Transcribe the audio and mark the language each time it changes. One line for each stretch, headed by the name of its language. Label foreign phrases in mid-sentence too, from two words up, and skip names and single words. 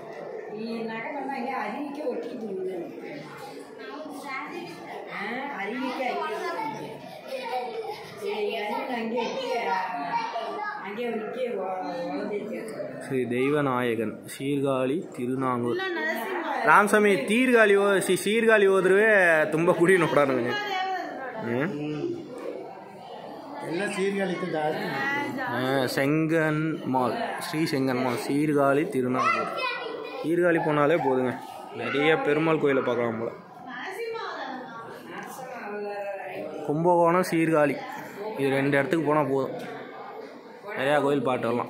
Tamil: ஸ்ரீ தெய்வநாயகன் சீர்காழி திருநாங்கூர்.
Kannada: ರಾಮಸ್ವಾಮಿ ತೀರ್ಗಾಳಿ ಸೀರ್ಗಾಳಿ ಹೋದ್ರೆ ತುಂಬ ಕುಡಿ ನೋಡೋಣ.
Tamil: எல்லாம் சீர்காழிக்கு ஜாஸ்தி. செங்கன்மால், ஸ்ரீ செங்கன்மால், சீர்காழி திருநாங்கூர். சீர்காழி போனாலே போதுங்க, நிறைய பெருமாள் கோயிலை பார்க்கலாம் போல. கும்பகோணம், சீர்காழி, இது 2 இடத்துக்கு போனால் போதும், நிறையா கோயில் பாட்டு வரலாம்.